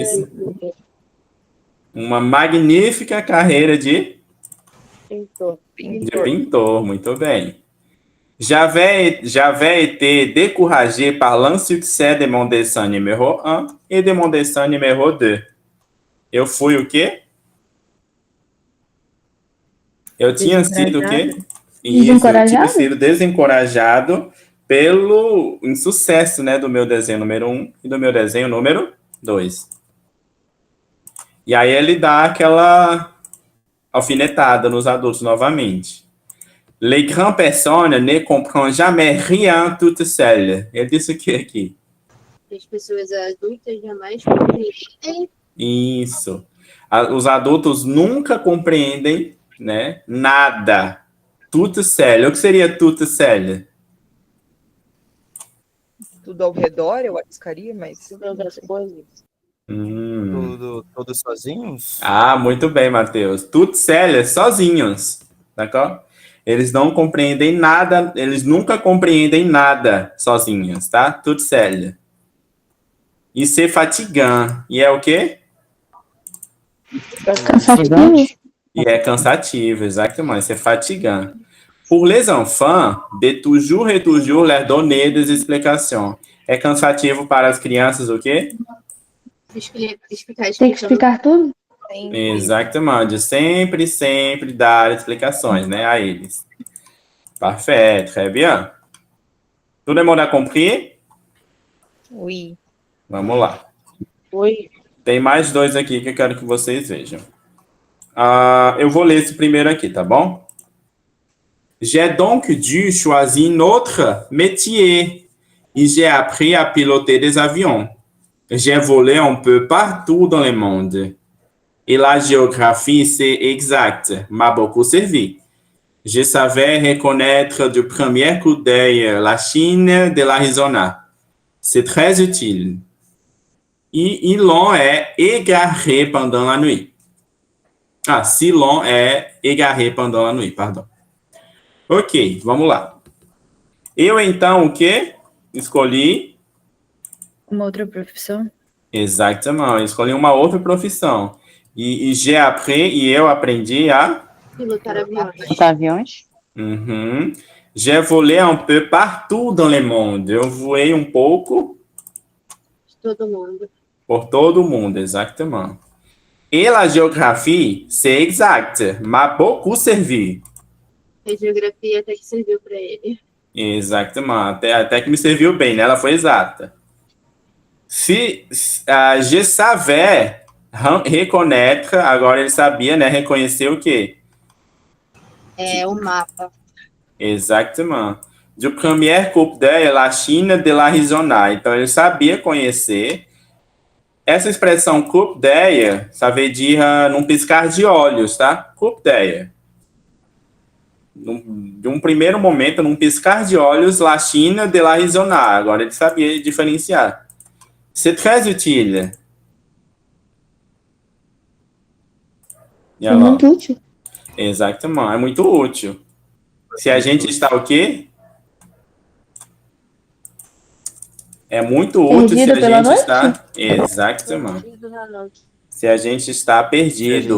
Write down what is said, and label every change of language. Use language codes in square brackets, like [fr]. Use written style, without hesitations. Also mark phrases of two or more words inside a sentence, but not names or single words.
[pt] Isso. Uma magnífica carreira de pintor, muito bem. [fr] J'avais été découragé par l'insuccès de mon dessin numéro 1 et de mon dessin numéro 2. [pt] Eu fui o quê? Eu tinha sido o quê? Isso, eu tinha sido desencorajado pelo insucesso, né, do meu desenho número 1 e do meu desenho número 2. E aí ele dá aquela alfinetada nos adultos novamente. [fr] Les grandes personnes ne comprennent jamais rien toutes seules. [pt] Ele disse o que aqui? As pessoas adultas jamais compreendem. Isso. Os adultos nunca compreendem, né, nada. Tudo sério. O que seria tudo sério? Tudo ao redor, eu arriscaria, mas... Todas as coisas. Todos sozinhos? Ah, muito bem, Matheus. Tudo sério, sozinhos. D'accord? Eles não compreendem nada, eles nunca compreendem nada sozinhos, tá? Tudo sério. E [fr] c'est fatigant. [pt] E é o quê? Cansativo. E é cansativo, exatamente. [fr] C'est fatigant. Pour les enfants, de toujours et toujours leur donner des explications. [pt] É cansativo para as crianças o quê? Tem que explicar tudo? Exatamente. De sempre dar explicações, né, a eles. [fr] Parfait, très bien. Tout le monde a compris? Oui. [pt] Vamos lá. [fr] Oui. [pt] Tem mais 2 aqui que eu quero que vocês vejam. Eu vou ler esse primeiro aqui, tá bom? [fr] J'ai donc dû choisir un autre métier et j'ai appris à piloter des avions. J'ai volé un peu partout dans le monde. Et la géographie, c'est exact, m'a beaucoup servi. Je savais reconnaître du premier coup d'œil la Chine de l'Arizona. C'est très utile. Et l'on est égaré pendant la nuit. Ah, si l'on est égaré pendant la nuit, pardon. [pt] Ok, vamos lá. Eu, então, o quê? Escolhi... Uma outra profissão? Exatamente, escolhi uma outra profissão. [fr] E j'ai appris, [pt] e eu aprendi a... Pilotar aviões. Pilotar aviões. Uhum. [fr] J'ai volé un peu partout dans le monde. [pt] Eu voei um pouco... Todo mundo. Por todo o mundo, exatamente. [fr] Et la géographie, c'est exact, m'a beaucoup servi. [pt] A geografia até que serviu para ele. Exatamente, até que me serviu bem, né? Ela foi exata. Se [fr] je savais reconnaître, [pt] agora ele sabia, né? Reconhecer o quê? O mapa. Exatamente. [fr] Du premier coup d'œil, la Chine de l'Arizona. [pt] Então, ele sabia conhecer. Essa expressão [fr] coup d'œil, ça veut dire [pt] num piscar de olhos, tá? [fr] Coup d'œil. [pt] De um primeiro momento, num piscar de olhos, [fr] la Chine de l'Arizona. [pt] Agora ele sabia diferenciar. [fr] C'est très utile. [pt] É muito útil. Exatamente, é muito útil. Se a gente está o quê? É muito útil se a gente está... Exatamente. Se a gente está perdido.